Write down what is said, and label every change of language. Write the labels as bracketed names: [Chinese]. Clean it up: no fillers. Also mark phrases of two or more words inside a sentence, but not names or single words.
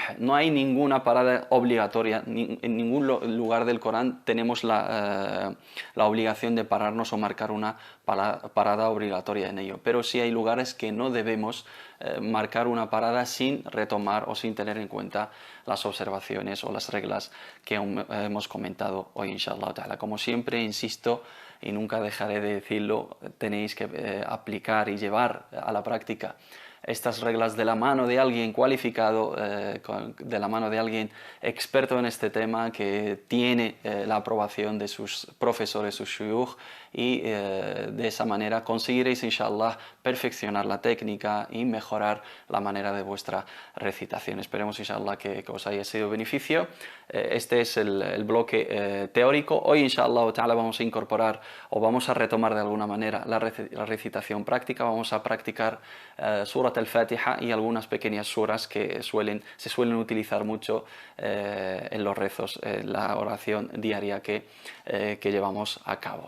[Spanish] No hay ninguna parada obligatoria, en ningún lugar del Corán tenemos la obligación de pararnos o marcar una parada obligatoria en ello, pero sí hay lugares que no debemos marcar una parada sin retomar o sin tener en cuenta las observaciones o las reglas que hemos comentado hoy, [Arabic] إن شاء الله تعالى. [Spanish] Como siempre, insisto y nunca dejaré de decirlo, tenéis que aplicar y llevar a la práctica estas reglas de la mano de alguien cualificado, de la mano de alguien experto en este tema, que tiene la aprobación de sus profesores, sus shuyukh, y de esa manera conseguiréis, inshallah, perfeccionar la técnica y mejorar la manera de vuestra recitación. Esperemos, inshallah, que os haya sido de beneficio. Este es el bloque teórico. Hoy, [Arabic] إن شاء الله تعالى, [Spanish] vamos a incorporar o vamos a retomar de alguna manera la recitación práctica. Vamos a practicar Surat al-Fatiha y algunas pequeñas suras que se suelen utilizar mucho en los rezos, la oración diaria que llevamos a cabo.